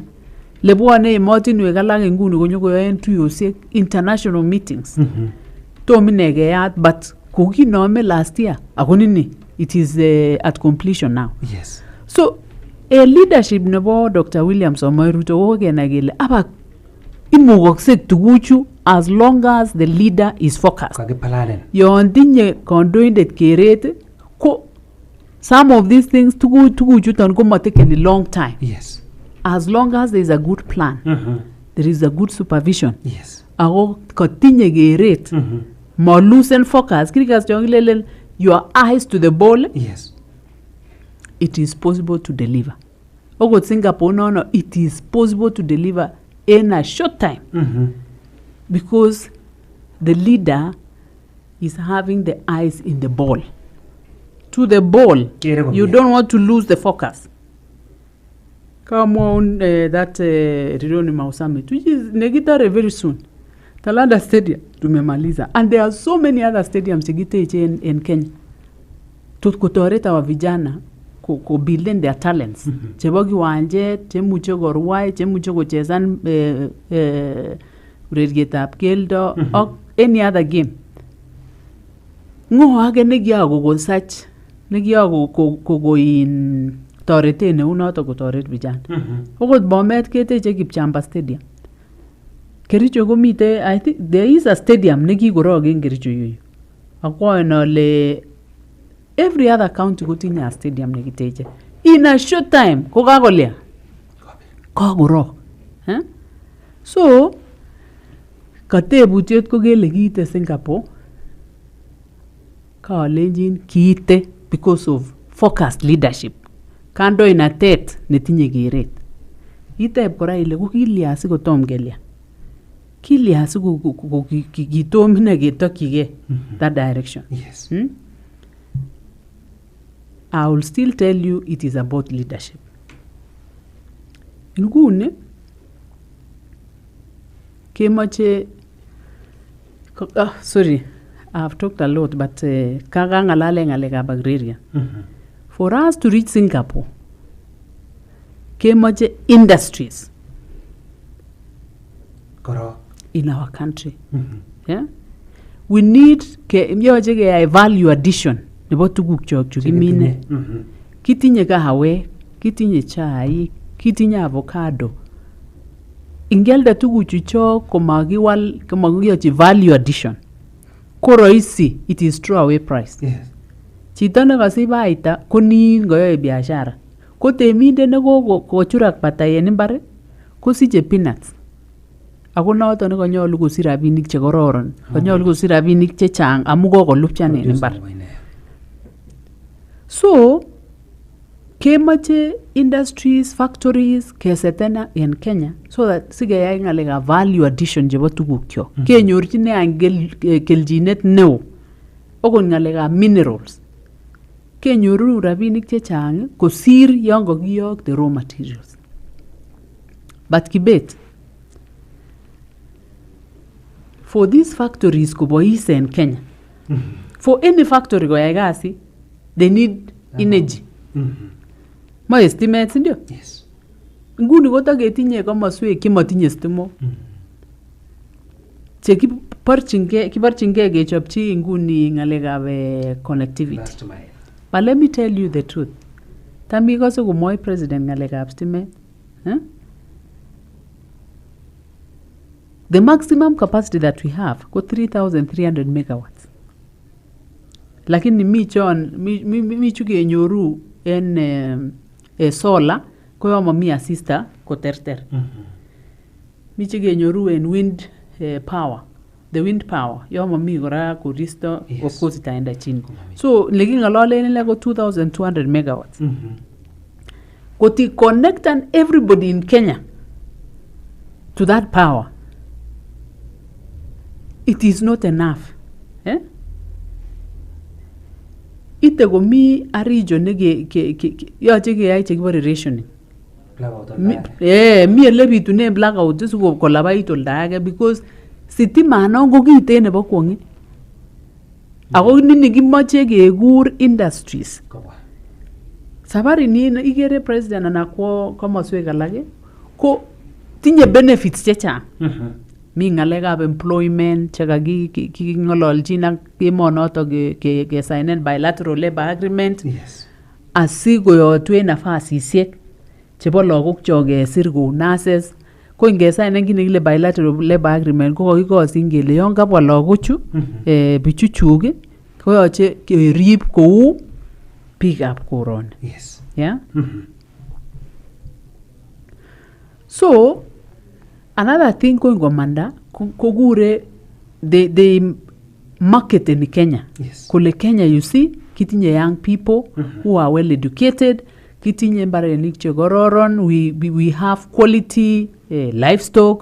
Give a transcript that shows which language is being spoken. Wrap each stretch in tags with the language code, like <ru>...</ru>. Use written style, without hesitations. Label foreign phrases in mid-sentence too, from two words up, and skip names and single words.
<kln>Lebwane emotinwek alak nguni konyokoyoen tuyosiek</kln> <en>international meetings.</en> <kln>Tominegeyat but kokinome</kln> <en>last year.</en> <kln>Akonini</kln> <en>it is at completion now. Yes. So a leadership nebo Dr. William Samoei Ruto</en> <kln>ko kenai kele aba imukoksek tuguchu</kln> <en>as long as the leader is focused.</en> <kln>Kakipalanen. Yon tinye kondoindet keret ko</kln> <en>some of these things</en> <kln>tuguchuton ko mataken</kln> <en>a long time. Yes. As long as there is a good plan. There is a good supervision. Yes.</en> <kln>Ako kotinye keret.</kln> <en>Mo loosen focus.</en> <kln>Krikas jongilele</kln> <en>your eyes to the ball. Yes. It is possible to deliver. Oko Singapore no, it is possible to deliver in a short time. Because the leader is having the eyes in the ball. To the ball. You don't want to lose the focus. Come on, that Rironi Mau Summit, which is negitare very soon.</en> <sw>Talanta Stadium, tumemaliza.</sw> <en>And there are so many other stadiums in Kenya.</en> <kln>Tukutoreta</kln> <sw>wa vijana</sw> <kln>ko builden their talents chebo kiwanjet chemuche korwai chemuche kochezan urerietab keldo ak</kln> <en>any other game.</en> <kln>Ngo age nekiyako sach nekiyako in torete neu noto kotoret vijana. Okot Bomet keteche Kipchamba Stadium. Kericho komite,</kln> <en>I think there is a stadium</en> <kln>nekikorog en</kln> <en>Kericho yoyo.</en> <kln>Akwaen ale</kln> <en>every other county kotinye a stadium nekiteche. In a short time</en> <kln>kokakolia. Kakorog. So katebutiet ko kele kiite Singapore. Kalenjin kiite</kln> <en>because of focused leadership.</en> <kln>Kandoinatet netinye keret. Iteb kora ile ko kilya sikotom kelya. Kilya kitom ine ketokyige</kln> <en>that direction. Yes. I will still tell you it is about leadership.</en> <kln>Nguni kemoche</kln> <en>sorry, I have talked a lot, but</en> <kln>kagangalale ngalekab agraria.</kln> <en>For us to reach Singapore, kemoche industries in our country.</en> <kln>Yeah?</kln> <en>We need</en> <kln>yoche keyai</kln> <en>value addition</en> <kln>nebo tuguk chok chu kimine. Kitinye kahawek, kitinye chaik, kitinye avocado. Ingelda tuguchu chok komakiyochi</kln> <en>value addition. Ko rahisi, it is throwaway price. Yes.</en> <kln>Chito nekasibaita konin koyoe biashara. Ko temindet nekochurak batai en imbar kosiche peanuts. Ako noton nekonyolu kosich rabinik chekororon. Konyolu kosich rabinik chechang amu kokolupchan en imbar. So kemoche</kln> <en>industries, factories</en> <kln>kesetena en Kenya</kln> <en>so that</en> <kln>sikeyai ngalekab</kln> <en>value addition</en> <kln>chebo tuguk kyok. Kenyorchine an kelchinet neo. Okot ngalekab minerals. Kenyoru rabinik chechang kosir yon kokiyok</kln> <en>the raw materials. But Kibet, for these factories</en> <kln>kobois en</kln> <en>Kenya, for any factory</en> <kln>koyai kasi,</kln> <en>they need energy.</en> <sw>Ma estimates ndio?</sw> <en>Yes.</en> <kln>Nguni kotaketinye komoswek chemotinye stimok. Kiborchingei kechopchi nguni ngalekab connectivity.</kln> <en>But let me tell you the truth.</en> <kln>Tami kose komoi president ngalekab stimet.</kln> <en>The maximum capacity that we have ko 3,300 megawatts.</en> <kln>Lakini mi chukenyoru en solar ko yomo mi assista ko terter. Mi chukenyoru en</kln> <en>wind power. The wind power</en> <kln>yomo mi kora koristo,</kln> <en>of course</en> <sw>itaenda chini.</sw> <kln>So lekingalolen ile ko 2,200 megawatts.</kln> <en>Koti connect and everybody in Kenya to that power. It is not enough.</en> <kln>Ite komi</kln> <en>a region</en> <kln>yoche keyai chekibore</kln> <en>rationing.</en> <kln>Mi ele bitune blackout siko kolabait olda age because sitima non ko kiite nebo kwong'it. Ako nini kimoche kekur industries. Safari ni ikere president anakwo komoswek alak ko tinye benefits chechang. Mi ngalekab employment chekaking'ololjin ak emonoto kesignen</kln> <en>bilateral labor agreement. Yes.</en> <kln>Asikoyotwe nafasisiek chebo lagok chok kesir kou nurses. Ko ingesignen kit nekile</kln> <en>bilateral labor agreement</en> <kln>ko kakikosin kele yon kabwa lagochu bichuchuk koyoche kerib kou biikab koroni.</kln> <en>Yes. Yeah? So another thing going</en> <kln>komanda kokure</kln> <en>the market in Kenya. Yes.</en> <kln>Kule Kenya,</kln> <en>you see, kitinye young people who are well educated,</en> <kln>kitinye mbarenik chekororon,</kln> <en>we have quality livestock.</en>